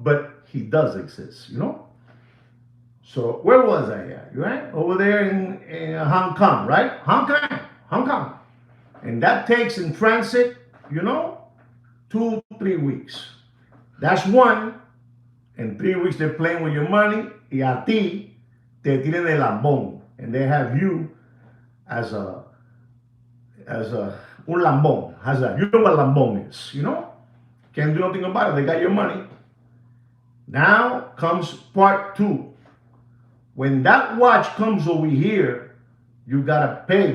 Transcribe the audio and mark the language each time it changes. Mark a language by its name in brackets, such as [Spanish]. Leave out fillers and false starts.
[English] But he does exist, you know? So where was I at, right? Over there in Hong Kong, right? Hong Kong. And that takes in transit, you know, 2-3 weeks. That's one. In 3 weeks, they're playing with your money. [Spanish] Y a ti, te tienen el lambón. [English] And they have you as a un lambón. How's that? You know what lambón is, you know? Can't do nothing about it. They got your money. Now comes part 2. When that watch comes over here, you gotta pay.